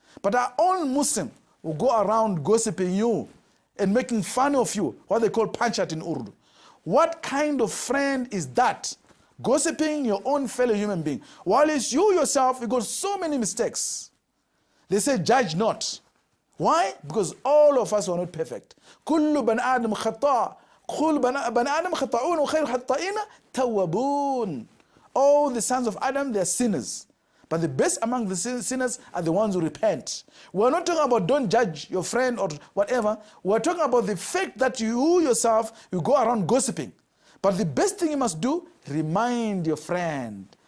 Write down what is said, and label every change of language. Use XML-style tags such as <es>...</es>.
<en>But our own Muslim will go around gossiping you and making fun of you, what they call panchat in Urdu. What kind of friend is that? Gossiping your own fellow human being. While it's you yourself, you got so many mistakes. They say, judge not. Why? Because all of us are not perfect.</en> <ar>كل بني آدم خطاء. كل بني آدم خطاؤون وخير الخطائين توابون.</ar> <en>All the sons of Adam, they are sinners. But the best among the sinners are the ones who repent. We're not talking about don't judge your friend or whatever. We're talking about the fact that you yourself, you go around gossiping. But the best thing you must do, remind your friend.</en>